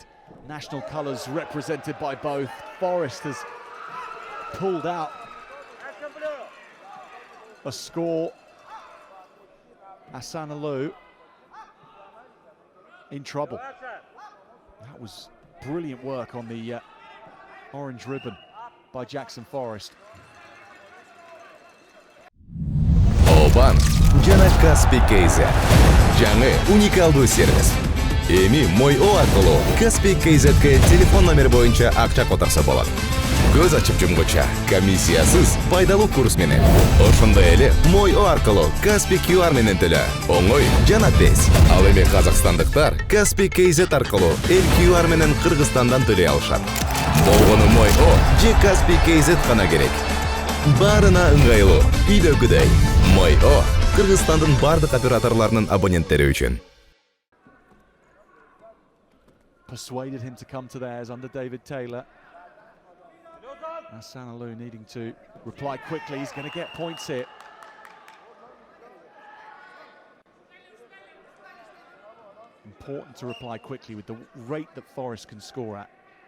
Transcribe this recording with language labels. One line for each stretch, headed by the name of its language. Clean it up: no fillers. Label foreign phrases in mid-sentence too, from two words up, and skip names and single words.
English: National colours represented by both. Forreст has pulled out a score. ASAN UULU in trouble. That was brilliant work on the orange ribbon by Jacks Forreст.
Kyrgyz: Банк жана Каспий KZ жаңы уникалдуу сервис. Эми мой О аркылуу Каспий KZ'ге телефон номер боюнча акча которсо болот. Көз ачып жумгуча комиссиясыз пайдалуу курс менен. Ошондой эле мой О аркылуу Каспий QR менен төлө. Оңой жана тез. Ал эми казакстандыктар Каспий KZ аркылуу эл QR менен Кыргызстандан төлөй алышат. Болгону мой О же Каспий KZ гана керек. Барына ыңгайлуу, үйдөгүдөй. Мой О Кыргызстандын бардык операторлорунун абоненттери үчүн.
English: Persuaded him to come to theirs under David Taylor. ASAN UULU needing to reply quickly. He's going to get points here. Important to reply quickly with the rate that Forreст can score at.